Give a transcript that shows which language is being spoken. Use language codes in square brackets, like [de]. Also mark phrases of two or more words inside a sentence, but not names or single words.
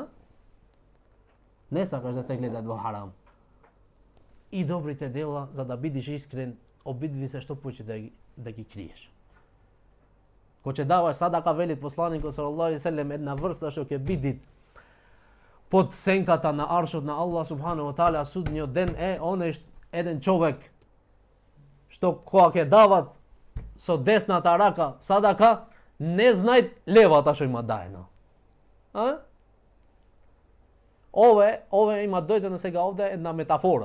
[mk] Не сакаш да те гледат во харам. И добрите дела, за да бидиш искрен, обидви се што повеќе да ги криеш. Кога ќе даваш садака, вели посланикот [ar] صلى الله عليه وسلم, [mk] една врста што ќе биди под сенката на аршот на [ar] الله سبحانه وتعالى [mk] судниот ден е оној еден човек што кога ќе дават со десната рака садака, не знај левата што има дајно. А? Ове има дојдено сега овде една метафора.